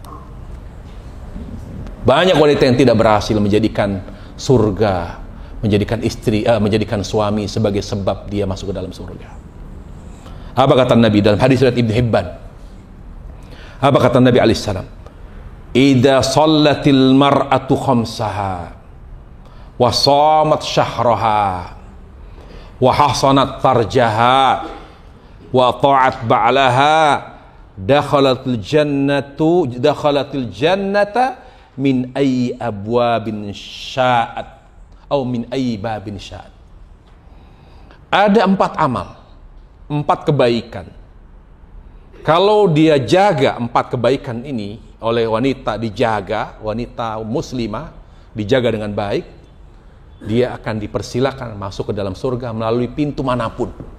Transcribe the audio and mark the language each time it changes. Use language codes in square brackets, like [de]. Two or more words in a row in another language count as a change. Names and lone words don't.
[id] Banyak wanita yang tidak berhasil menjadikan surga, menjadikan istri, menjadikan suami sebagai sebab dia masuk ke dalam surga. Apa kata Nabi dalam hadis riwayat Ibnu Hibban? Apa kata Nabi alaihissalam? [ar] إذا صلت المرأة خمسها وصامت شهرها وحصنت فرجها وأطاعت بعلها دخلت الجنة من أي أبواب شاءت atau من أي باب شاءت. [id] Ada 4 amal, 4 kebaikan. Kalau dia jaga 4 kebaikan ini oleh wanita, dijaga, wanita muslimah dijaga dengan baik, dia akan dipersilakan masuk ke dalam surga melalui pintu manapun.